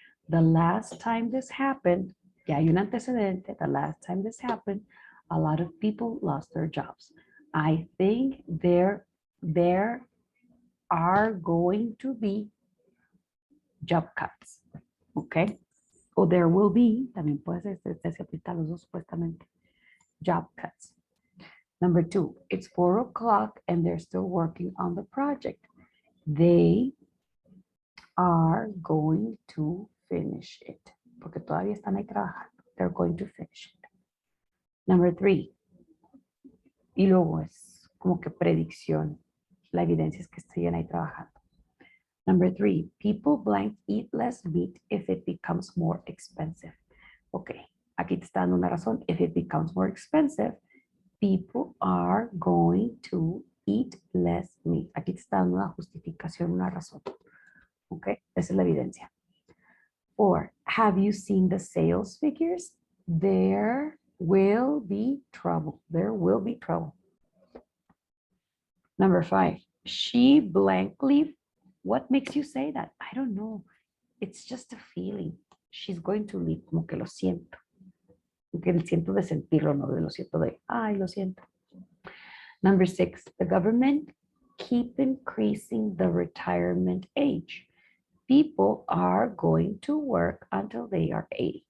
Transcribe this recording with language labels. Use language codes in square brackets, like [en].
[en] The last time this happened, [es] ya hay un antecedente, [en] the last time this happened, a lot of people lost their jobs. I think there are going to be job cuts, okay? [es] O [en] there will be, [es] también puede ser, se aplica a los dos supuestamente, job cuts. [en] Number two, it's 4 o'clock and they're still working on the project. They are going to finish it. [es] Porque todavía están ahí trabajando. [en] They're going to finish it. Number three, [es] y luego es como que predicción. La evidencia es que siguen ahí trabajando. [en] Number three, people blank eat less meat if it becomes more expensive. [es] Ok, aquí te está dando una razón. [en] If it becomes more expensive, people are going to eat less meat. [es] Aquí te está dando una justificación, una razón. Ok, esa es la evidencia. [en] Or, have you seen the sales figures? There will be trouble. There will be trouble. Number five, she blankly, what makes you say that? I don't know. It's just a feeling. She's going to leave, [es] como que lo siento. Que el siento de sentirlo, no de lo siento de, ay, lo siento. [en] Number six, the government keep increasing the retirement age. People are going to work until they are 80.